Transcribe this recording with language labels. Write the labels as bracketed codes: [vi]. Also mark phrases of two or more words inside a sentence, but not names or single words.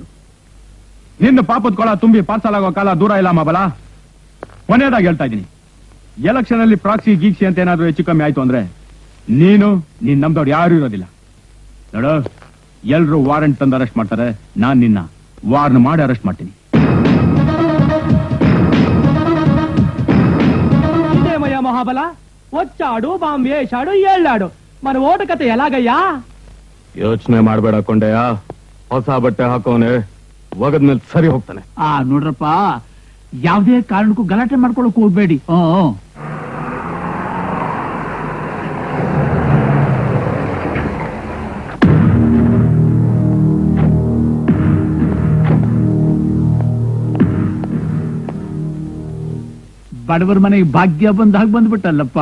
[kn] ನಿನ್ನ ಪಾಪದ ಕೊಳ ತುಂಬಿ ಪಾರ್ಸಲ್ ಆಗೋ ಕಾಲ ದೂರ ಇಲ್ಲ ಮಬಲ. ಕೊನೆಯದಾಗಿ ಹೇಳ್ತಾ ಇದ್ದೀನಿ, ಎಲೆಕ್ಷನ್ ಅಲ್ಲಿ ಪ್ರಾಕ್ಸಿ ಗೀಕ್ಸಿ ಅಂತ ಏನಾದ್ರೂ ಹೆಚ್ಚು ಕಮ್ಮಿ ಆಯ್ತು ಅಂದ್ರೆ ನೀನು ನಮ್ದವ್ರು ಯಾರು ಇರೋದಿಲ್ಲ. ನೋಡು, ಎಲ್ರು ವಾರೆಂಟ್ ತಂದು ಅರೆಸ್ಟ್ ಮಾಡ್ತಾರೆ, ನಾನ್ ನಿನ್ನ ವಾರ್ನ್ ಮಾಡಿ ಅರೆಸ್ಟ್ ಮಾಡ್ತೀನಿ. [te] ఇదేమయ్యా మహాబల, వచ్చాడు బాంబు వేశాడు ఏళ్ళాడు, మన ఓటు కథ ఎలాగయ్యా? [kn] ಯೋಚನೆ ಮಾಡ್ಬೇಡ ಕೊಂಡೆಯ, ಹೊಸ ಬಟ್ಟೆ ಹಾಕೋನೆ ಒಗದ್ಮೇಲೆ ಸರಿ ಹೋಗ್ತಾನೆ. ನೋಡ್ರಪ್ಪ, ಯಾವ್ದೇ ಕಾರಣಕ್ಕೂ ಗಲಾಟೆ ಮಾಡ್ಕೊಳಕ್ ಹೋಗ್ಬೇಡಿ. ಬಡವರ ಮನೆಗೆ ಭಾಗ್ಯ ಬಂದಾಗ ಬಂದ್ಬಿಟ್ಟಲ್ಲಪ್ಪ.